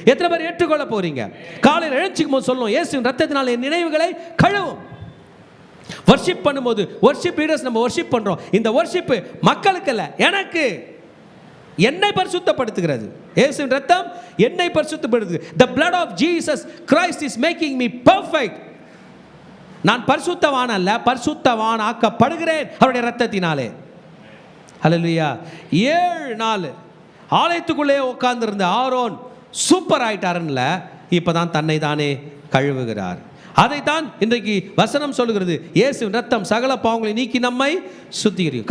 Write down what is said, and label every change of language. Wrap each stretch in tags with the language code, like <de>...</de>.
<ta>எத்தனை பேர் ஏற்றுக்கொள்ள போறீங்க? காலையில் எழுச்சிக்கும் போது சொல்லணும், இயேசுவின் ரத்தத்தினால் என் நினைவுகளை கழுவும். வர்ஷிப் பண்ணும்போது வர்ஷிப் லீடர்ஸ் நம்ம வர்ஷிப் பண்ணுறோம், இந்த வர்ஷிப் மக்களுக்கு அல்ல, எனக்கு, என்னை பரிசுத்தப்படுத்துகிறது. இயேசுவின் ரத்தம் என்னை பரிசுத்தப்படுத்துகிறது.</ta> <en>The blood of Jesus Christ is making me perfect.</en> <ta>நான் பரிசுத்தவான் அல்ல, பரிசுத்தவான் ஆக்கப்படுகிறேன் அவருடைய ரத்தத்தினாலே. ஹல்லேலூயா. 7 நாள் ஆலயத்துக்குள்ளே உட்கார்ந்திருந்த ஆரோன் சூப்பர் ஆயிட்டாருன்னுல, இப்பதான் தன்னை தானே கழுவுகிறார். அதைத்தான் இன்றைக்கு வசனம் சொல்லுகிறது. இயேசுவின் ரத்தம் சகல பாவங்களை நீக்கி நம்மை சுத்திகரிக்கும்.</ta>